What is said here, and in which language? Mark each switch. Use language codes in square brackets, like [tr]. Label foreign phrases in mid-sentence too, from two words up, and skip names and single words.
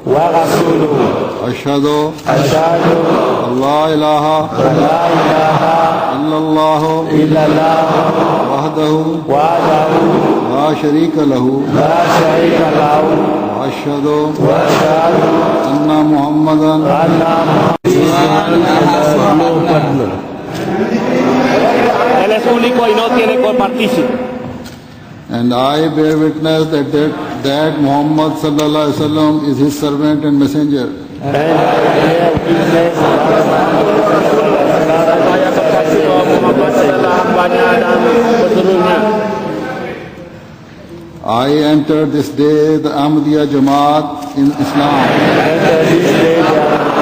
[ar] اشہد اللہ الہ الا اللہ وحدہ لا شریک لہ واشہد ان محمدا. [es] Él es único y no tiene copartícipe. [en] And I bear witness that Muhammad [ar] صلى الله عليه وسلم [en] is his servant and messenger. I entered this day the Ahmadiyya Jamaat in Islam.